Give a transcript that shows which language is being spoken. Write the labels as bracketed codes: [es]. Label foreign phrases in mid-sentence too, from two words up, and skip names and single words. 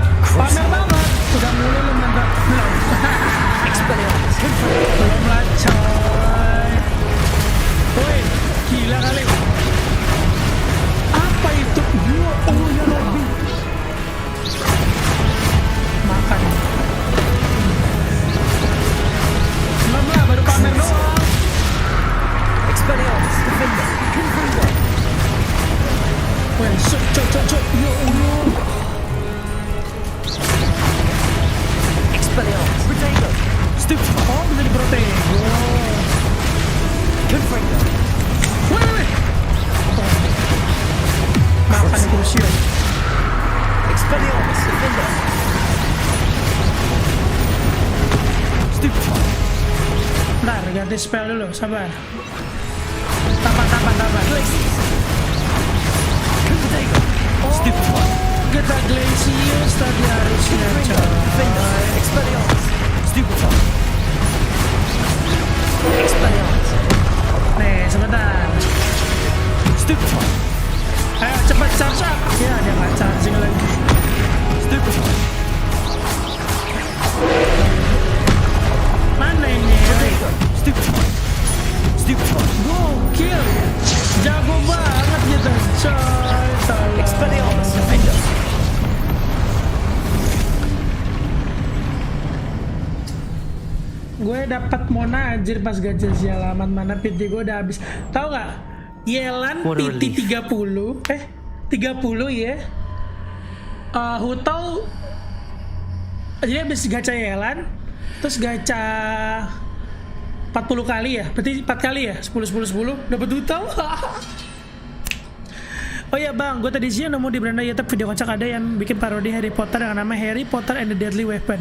[id] Pamer banget. Udah mulai lo mantap. Belum. Belum lah coy. Woi, gila kali. Apa itu? Ya Allah ya Rabbi. Makan. Belum lah, baru pamer doang. Expelliarmus. Defender. Confringo. Woi, cok. Ya Allah. Expelliarmus. Protego. Stupid. Oh, bisa diprotek. Confringo. Woi. Makan Crucio. Expelliarmus. Defender. Stupid. Bentar, ganti spell dulu, sabar. Tapan. Protego. Stupid. Kita Glacius tadi harusnya coy. Defender. Expelliarmus. Stupid. Expelliarmus. Nih, sebentar. Stupid. Ayo cepat [en] charge up. [id] Ya, dia nggak charging lagi. Stupid. Mana ini? Stupid. Gokil. Jago banget gitu coy. Tolong. Expelliarmus. Defender. Gue dapat Mona anjir pas gacha sialaman, mana PT gue udah habis. Tahu nggak? Yelan [en] What a PT relief. [id] 30 ya. Hutau jadi habis gacha Yelan, terus gacha 40 kali ya, berarti 4 kali ya, 10 dapat Hutau. Oh ya bang, gue tadi siang nemu di beranda YouTube video kocak ada yang bikin parodi Harry Potter yang nama Harry Potter and the Deadly Weapon.